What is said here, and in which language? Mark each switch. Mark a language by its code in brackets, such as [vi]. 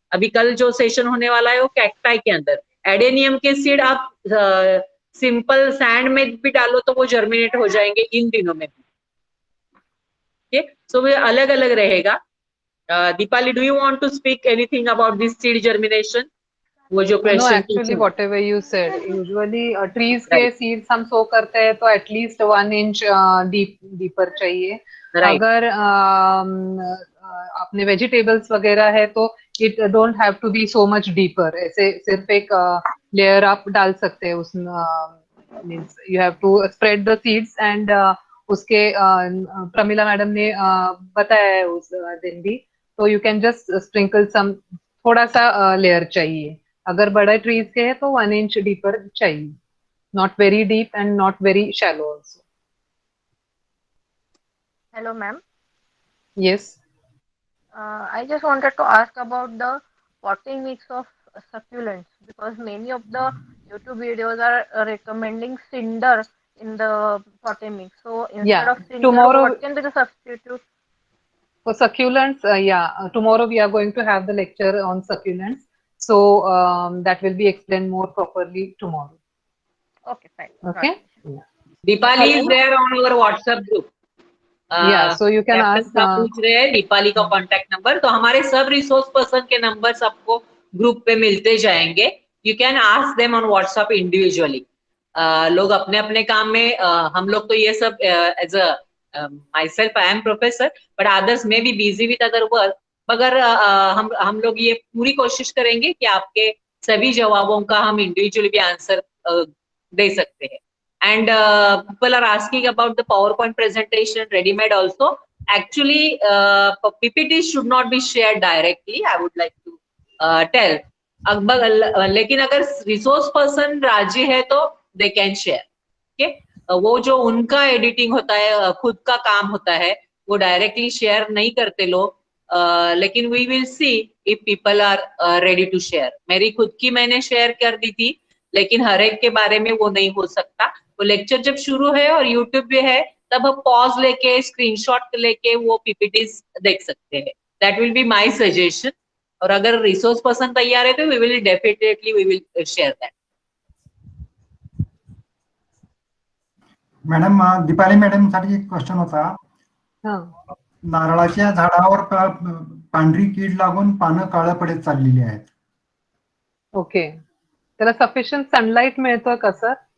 [hi] अभी कल जो सेशन होने वाला है वो कैक्टाई के अंदर. एडेनियम के सीड आप सिंपल सैंड में भी डालो तो वो जर्मिनेट हो जाएंगे इन दिनों में. [en] so [hi] वो अलग अलग रहेगा. [en] Deepali, do you want to speak anything about this seed germination? [hi] वो जो [en] No, question actually whatever you said, usually trees के seeds हम sow [hi] करते हैं तो [en] at least 1 inch deeper चाहिए. अगर अपने vegetables [hi] वगैरह है तो [en] it don't have to be so much deeper. [hi] ऐसे सिर्फ एक layer आप डाल सकते हैं उसमें. [en] means you have to spread the seeds and [hi] उसके प्रमिला मैडम ने बताया है उस दिन भी. तो [en] you can just sprinkle some, [hi] थोड़ा सा लेयर चाहिए. अगर बड़े ट्रीज के हैं तो 1 inch डीपर चाहिए. [en] Not very deep and not very shallow also. Hello, ma'am. Yes. I just wanted to ask about the potting mix of succulents, because many of the YouTube videos are recommending cinder in the potting mix. So instead of cinder, tomorrow, what can be the substitute? For succulents, tomorrow we are going to have the lecture on succulents. So that will be explained more properly tomorrow. Okay, fine. Okay. Dipali is there on our WhatsApp group. So you can ask. [hi] पूछ रहे हैं दीपाली का contact number. तो हमारे सब resource person के numbers आपको group पे मिलते जाएंगे. [en] You can ask them on WhatsApp individually. [hi] लोग अपने अपने काम में, हम लोग तो ये सब as a [en] myself I am professor, but others may be busy with other work. [hi] मगर हम लोग ये पूरी कोशिश करेंगे कि आपके सभी जवाबों का हम इंडिविजुअली भी आंसर दे सकते हैं. [en] And people are asking about the PowerPoint presentation ready-made also. Actually, PPT should not be shared directly. I would like to tell. [hi] लेकिन अगर रिसोर्स पर्सन राजी है तो [en] They can share. [hi] ओके, वो जो उनका एडिटिंग होता है, खुद का काम होता है, वो डायरेक्टली शेयर नहीं करते लोग. [en] लेकिन we will see if people are ready to share. [hi] मेरी खुद की मैंने शेयर कर दी थी, लेकिन हर एक के बारे में वो नहीं हो सकता. वो लेक्चर जब शुरू है और यूट्यूब पे है, तब हम पॉज लेके स्क्रीनशॉट लेके वो पीपीटीज देख सकते हैं. [en] That will be my suggestion. और अगर resource person [hi] तैयार है तो [en] We will definitely we will share that. [mr] Madam, Deepali madam साठी एक क्वेश्चन होता. नारळाच्या झाडावर पांढरी कीड लागून पानं काळं पडत चाललेली आहेत. ओके, त्याला सफिशियंट सनलाईट मिळतोय का सर?